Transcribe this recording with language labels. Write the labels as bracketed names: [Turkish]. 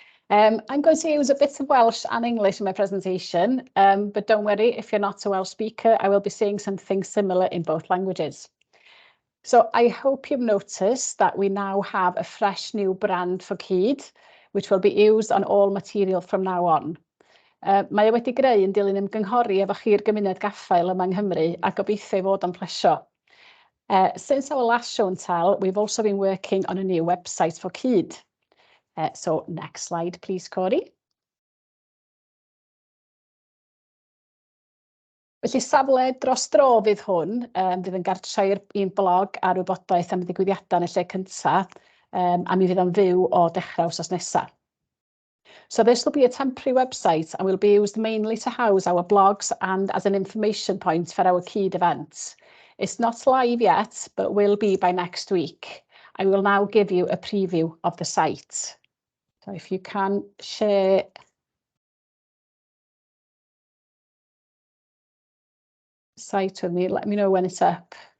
[English] I'm going to use a bit of Welsh and English in my presentation, but don't worry, if you're not a Welsh speaker, I will be saying something similar in both languages. So I hope you've noticed that we now have a fresh new brand for Cyd, which will be used on all material from now on. [Welsh] Mae wedi greu yn dilyn ymgynghori efo chi'r gymuned gaffael yma yng Nghymru, a gobeithio fod yn plesio. [English] Since our last show and tell, we've also been working on a new website for Cyd. So next slide, please, Cori. [Welsh] Felly safle dros dro fydd hwn, fydd yn gartre i'n blog ar wybodaeth am y digwyddiadau yn y lle cyntaf, a mi fydd yn fyw o dechrau wsos nesaf. [English] So this will be a temporary website and will be used mainly to house our blogs and as an information point for our Cyd events. It's not live yet, but will be by next week. I will now give you a preview of the site. So if you can share the site with me, let me know when it's up.